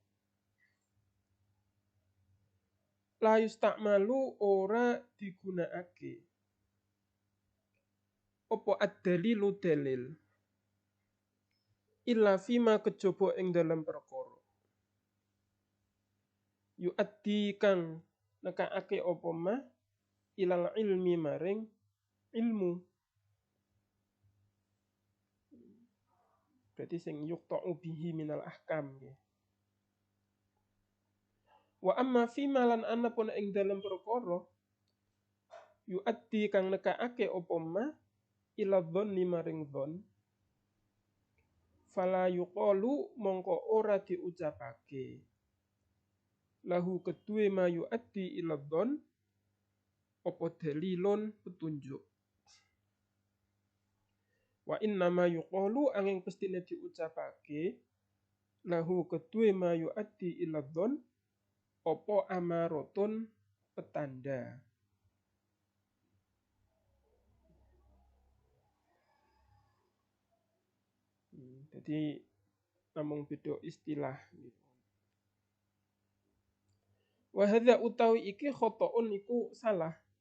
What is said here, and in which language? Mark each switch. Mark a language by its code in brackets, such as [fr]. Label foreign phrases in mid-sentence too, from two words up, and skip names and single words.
[ar] لا يستعمل [jv] ora digunakake apa ad-dalilu dalil [ar] إلا فيما [jv] kejaba ing dalam perkara yu'addi kang nekake apa mah [ar] إلى العلم [jv] maring ilmu. Berarti sing [ar] يقطع به من الأحكام [jv] ya. [ar] وأما فيما [jv] lan anapun ing dalam perkara yu'addi kang nekake apa mah [ar] إلى ظن [jv] maring dhon [ar] فلا يقال [jv] mongko ora diucapake lahu kedue [ar] ما يؤدي إلى ظن [jv] apa dalilun petunjuk. [ar] وإنما يقال [jv] angin pestine diucapake lahu kedue [ar] ما يؤدي إلى ظن [jv] opo amaratun petanda. Jadi namung beda istilah. [ar] وهذا [jv] utawi iki khotoun iku salah.